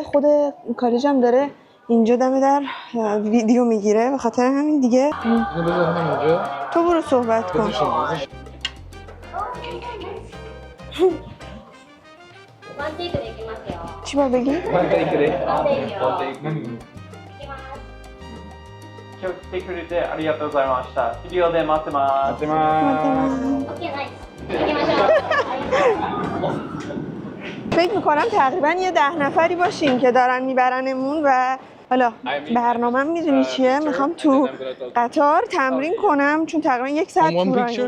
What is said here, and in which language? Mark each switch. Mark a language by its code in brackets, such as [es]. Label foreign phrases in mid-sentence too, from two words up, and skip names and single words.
[fa] خود کالجم داره اینجا دم در ویدیو میگیره، به خاطر همین دیگه. اینو بذارم اونجا. تو برو صحبت کن. چی باید بگی؟ من تیک で。 [ja] 今日来てくれてありがとうございました。ビデオで待ってます。 [fa] فکر میکنم تقریبا یه 10 نفری باشیم که دارن میبرنمون و حالا برنامه میدونی چیه؟ میخوام تو قطار تمرین کنم چون تقریبا 1 ساعت طولانیه.